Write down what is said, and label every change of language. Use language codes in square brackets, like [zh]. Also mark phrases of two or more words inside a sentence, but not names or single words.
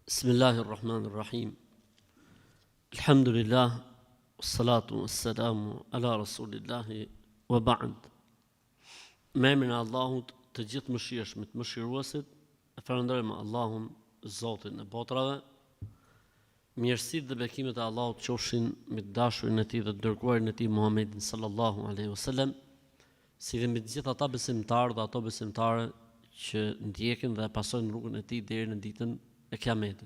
[ar] بسم الله الرحمن الرحيم الحمد لله والصلاة والسلام على رسول الله وبعد. [sq] Me emrin e Allahut, të gjithë mëshirshmit, mëshiruesit, e falenderojmë Allahun, Zotin e botrave. Mirësitë dhe bekimet e Allahut qofshin me dashurin e tij dhe dërguarin e tij Muhammedin [ar] صلى الله عليه وسلم, [sq] si dhe me të gjithë ata besimtarë dhe ato besimtare që ndjekin dhe pasojnë rrugën e tij deri në ditën e Kiametit.